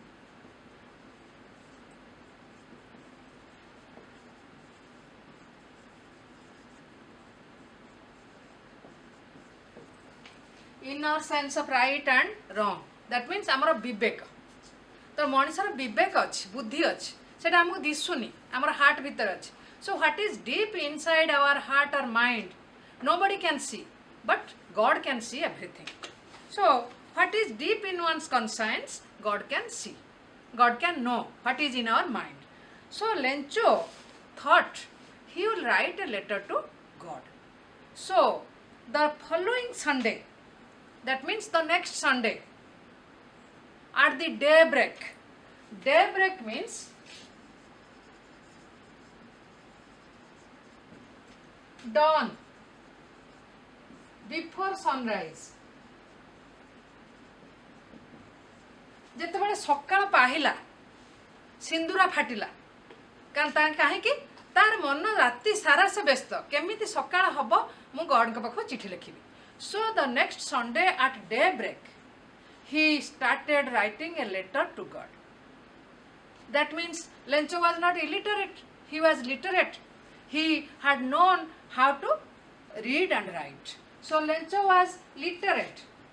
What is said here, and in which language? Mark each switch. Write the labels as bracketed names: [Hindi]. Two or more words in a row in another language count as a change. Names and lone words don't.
[English] Inner sense of right and wrong. That means [Odia] ଆମର ବିବେକ. ତ ମଣିଷର ବିବେକ ଅଛି, ବୁଦ୍ଧି ଅଛି, ସେଟା ଆମକୁ ଦିଶୁନି, ଆମର ହାର୍ଟ ଭିତରେ ଅଛି. [English] So what is deep inside our heart or mind, nobody can see, but God can see everything. So what is deep in one's conscience, God can see. God can know what is in our mind. So Lencho thought he will write a letter to God. So the following Sunday, that means the next Sunday, at the daybreak. Daybreak means dawn, before sunrise. [Odia] ଯେତେବେଳେ ସକାଳ ପାହିଲା ସିନ୍ଦୁରା ଫାଟିଲା କାହିଁକି ତାର ମନ ରାତି ସାରା ସେ ବ୍ୟସ୍ତ କେମିତି ସକାଳ ହବ ମୁଁ ଗଡଙ୍କ ପାଖକୁ ଚିଠି ଲେଖିବି. [English] So the next Sunday at daybreak he started writing a letter to God. That means Lencho was not illiterate, he was literate. He had known how to read and write. So Lencho was literate.